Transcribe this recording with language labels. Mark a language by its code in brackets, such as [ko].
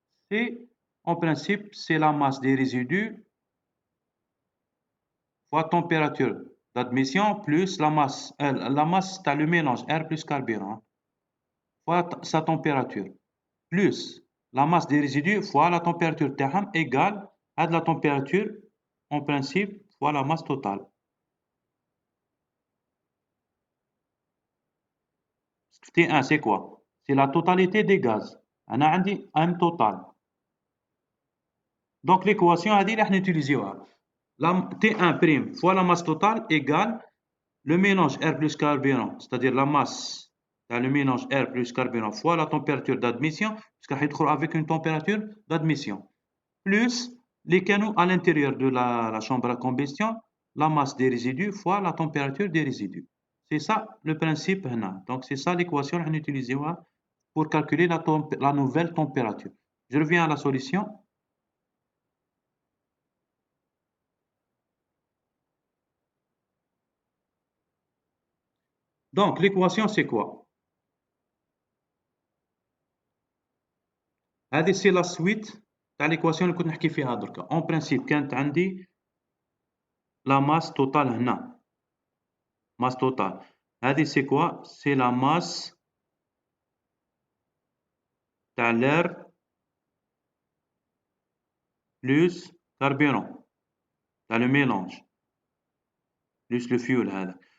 [fr] C'est, en principe, c'est la masse des résidus fois température d'admission plus la masse [ar] تاع [fr] le mélange air plus carburant fois sa température plus la masse des résidus fois la température [ar] تاعهم [fr] égale à la température, en principe, fois la masse totale. T1, c'est quoi? C'est la totalité des gaz. [ar] أنا عندي [fr] M total. Donc l'équation [ar] هذه اللي راح نوتيليزيوها. [fr] T1' fois la masse totale égale le mélange air plus carburant, c'est-à-dire la masse dans le mélange air plus carburant fois la température d'admission, puisqu'il va être avec une température d'admission, plus les canaux à l'intérieur de la chambre à combustion, la masse des résidus fois la température des résidus. C'est ça le principe. Donc c'est ça l'équation qu'on utilise pour calculer la nouvelle température. Je reviens à la solution. Donc l'équation c'est quoi? [ar] هذه [fr] c'est la suite [ar] تاع [fr] l'équation [ar] اللي كنت نحكي فيها دركا. [fr] En principe [ar] كانت عندي [fr] la masse totale [ar] هنا. [fr] Masse totale. [ar] هذه [fr] c'est quoi? C'est la masse [ar] تاع [fr] l'air plus carburant. تاع le mélange. Plus le fuel [ar] هذا.